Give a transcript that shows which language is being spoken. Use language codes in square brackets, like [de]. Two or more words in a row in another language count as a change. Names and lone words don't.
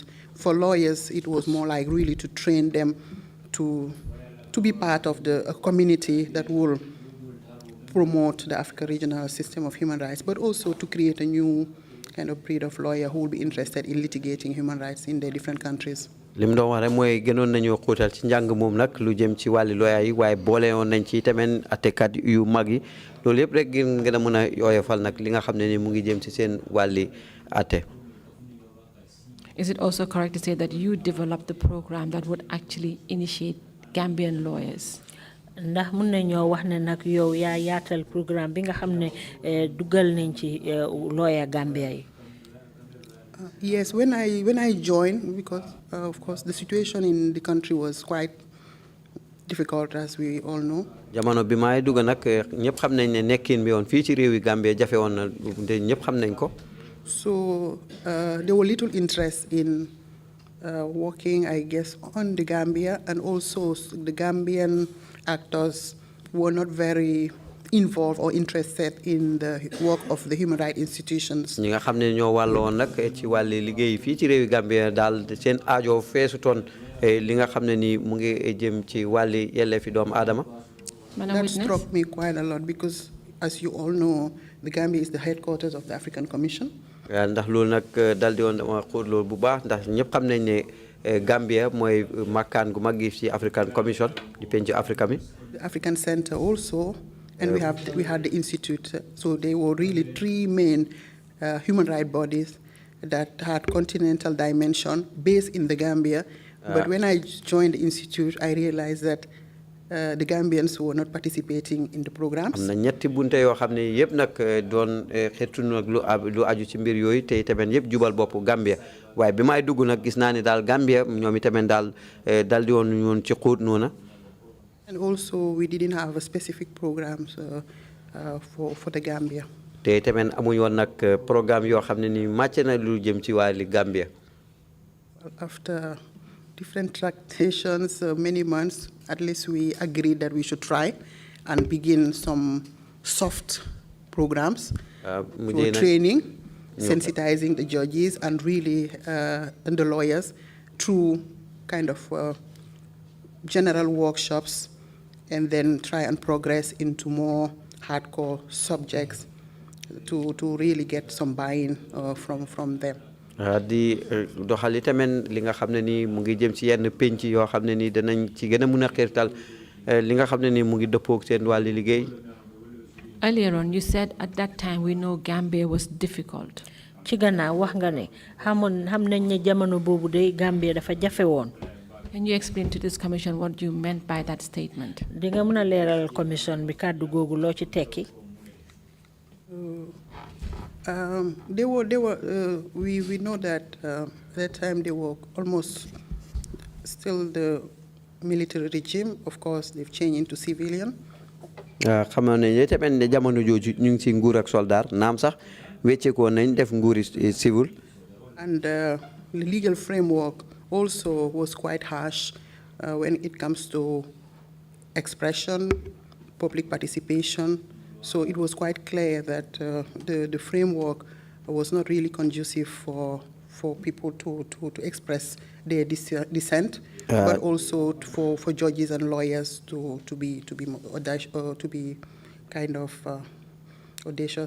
[en] For lawyers, it was more like really to train them to be part of a community that will promote the African regional system of human rights, but also to create a new kind of breed of lawyer who will be interested in litigating human rights in their different countries. [wo] lim doon wax rek mooy gënoon nañoo xóotal ci njàng moom nag lu jëm ci wàlli lawyer yi waaye boole woon nañ ci tamit attekat yu mag yi loolu yëpp rek ngeen a mën a yooyofal nag li nga xam ne ni mu ngi jëm ci seen wàlli atte. [en] Is it also correct to say that you developed the program that would actually initiate Gambian lawyers? [wo] Ndax mun nañoo wax ne nag yow yaa yaatal programme bi nga xam ne dugal nañ ci lawyer Gambia yi. [en] Yes, when I joined, because of course the situation in the country was quite difficult, as we all know. [wo] jamono bi may dugg nag ñëpp xam nañ ne nekkin bi woon fii ci réewi Gambia jafe woon na te ñëpp xam nañ ko. [en] So there were little interest in working, I guess, on the Gambia, and also the Gambian actors were not very involved or interested in the work of the human rights institutions. [wo] ñi nga xam ne ñoo wàlloon nag ci wàlli liggéey fii ci réewi Gambia daal seen aajo feesutoon li nga xam ne ni mu ngi jëm ci wàlli yelleefi doomu aadama. [en] That struck me quite a lot because, as you all know, the Gambia is the headquarters of the African Commission. [wo] ndax loolu nag dal di woon dama xóot loolu bu baax ndax ñëpp xam nañ ne Gambia mooy makkaan gu mag gi ci African Commission di penc Africa mi. [en] The African Center also, and we had the institute. So they were really three main human rights bodies that had continental dimension based in the Gambia. But when I joined the institute, I realized that the Gambians were not participating in the programs. [wo] am na ñetti bunte yoo xam ne yëpp nag doon xeetu nag lu aju ci mbir yooyu te itamit yëpp jubal boppu Gambia waaye bi may dugg nag gis naa ne daal Gambia ñoom itamit daal dal di woon ñoon ci xuut noona. [en] And also we didn't have a specific programs for the Gambia. [wo] te itamit amuñ woon nag programme yoo xam ne ni màcc na lu jëm ci wàlli Gambia. [en] After different tractations, many months, at least we agreed that we should try and begin some soft programs for training, sensitizing the judges and really and the lawyers through kind of general workshops, and then try and progress into more hardcore subjects to really get some buy-in from them. [wo] di doxali tamit li nga xam ne ni mu ngi jëm ci yenn penc yoo xam ne ni danañ ci gën a mun a xiirtal li nga xam ne ni mu ngi dëppoog seen wàlli liggéey. [en] Earlier on, you said at that time we know Gambia was difficult. [wo] ci gannaaw wax nga ne xam nañ ne jamono boobu de Gambia dafa jafe woon. [en] Can you explain to this commission what you meant by that statement? [wo] di nga mën a leeral commission bi kàddu googu loo ci tekki. [en] We know that at that time they were almost still the military regime. Of course, they've changed into civilian. [wo] xam nañ tamit ne jamono jooju ñu ngi ci nguur ak soldat naam sax wecceekoo nañ def nguuri civil. [en] And the legal framework also was quite harsh when it comes to expression, public participation. So it was quite clear that the framework was not really conducive for people to express their dissent, but also for judges and lawyers to be kind of audacious.